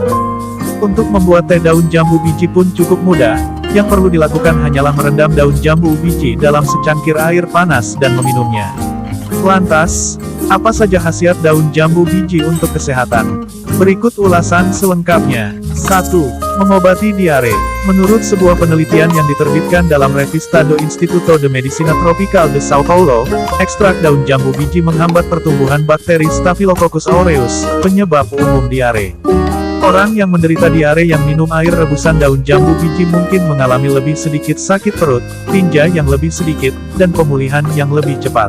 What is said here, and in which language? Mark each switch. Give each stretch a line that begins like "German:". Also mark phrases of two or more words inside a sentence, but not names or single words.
Indonesian: Untuk membuat teh daun jambu biji pun cukup mudah, yang perlu dilakukan hanyalah merendam daun jambu biji dalam secangkir air panas dan meminumnya. Lantas, apa saja khasiat daun jambu biji untuk kesehatan? Berikut ulasan selengkapnya. 1. Mengobati diare. Menurut sebuah penelitian yang diterbitkan dalam Revista do Instituto de Medicina Tropical de Sao Paulo, ekstrak daun jambu biji menghambat pertumbuhan bakteri Staphylococcus aureus, penyebab umum diare. Orang yang menderita diare yang minum air rebusan daun jambu biji mungkin mengalami lebih sedikit sakit perut, tinja yang lebih sedikit, dan pemulihan yang lebih cepat.